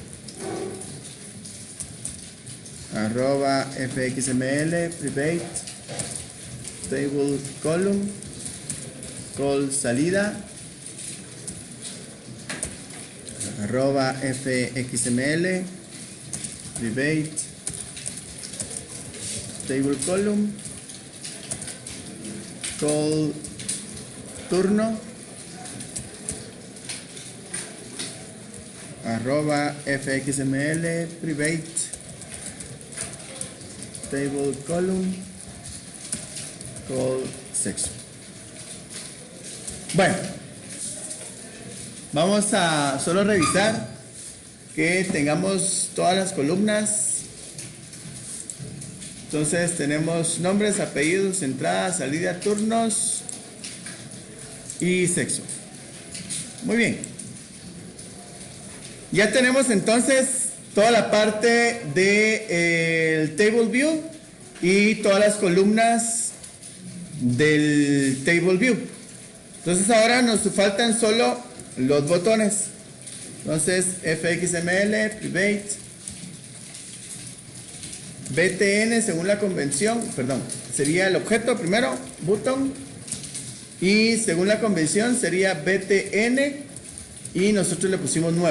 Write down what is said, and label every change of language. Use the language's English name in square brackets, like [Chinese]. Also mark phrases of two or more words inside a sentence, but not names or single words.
[English] @fxml private table column call salida @fxml private table column call turno @fxml private table column call sexo. [Spanish] Bueno, vamos a solo revisar que tengamos todas las columnas. Entonces tenemos nombres, apellidos, entrada, salida, turnos y sexo. Muy bien. Ya tenemos entonces toda la parte del [English] table view [Spanish] y todas las columnas del [English] table view. [Spanish] Entonces ahora nos faltan solo los botones. Entonces [English] fxml private btn [Spanish] según la convención, perdón, sería el objeto primero, button, y según la convención sería btn y nosotros le pusimos nuevo.